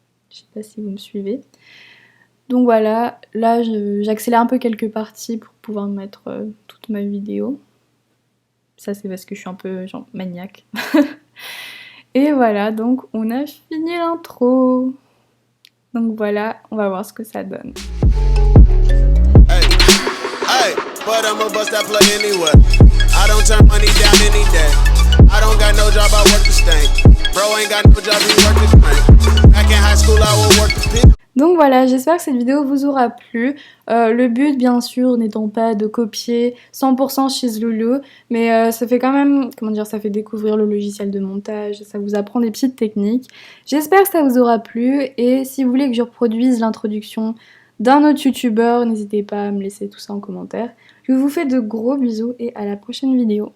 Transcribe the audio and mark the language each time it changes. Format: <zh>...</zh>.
<fr>Je sais pas si vous me suivez. Donc voilà, là, j'accélère un peu quelques parties pour pouvoir mettre toute ma vidéo. Ça, c'est parce que je suis un peu, genre, maniaque. Et voilà, donc on a fini l'intro. Donc voilà, on va voir ce que ça donne.</fr> <en>Hey, but I'ma bust that plug anyway. I don't turn money down any day. I don't got no job, I work the stank. Bro ain't got no job, he work the crank. Back in high school, I would work the pit.</en> <fr>Donc voilà, j'espère que cette vidéo vous aura plu. Le but, bien sûr, n'étant pas de copier 100% She's Loulou, mais ça fait quand même, comment dire, ça fait découvrir le logiciel de montage, ça vous apprend des petites techniques. J'espère que ça vous aura plu, et si vous voulez que je reproduise l'introduction d'un autre youtubeur, n'hésitez pas à me laisser tout ça en commentaire. Je vous fais de gros bisous et à la prochaine vidéo.</fr>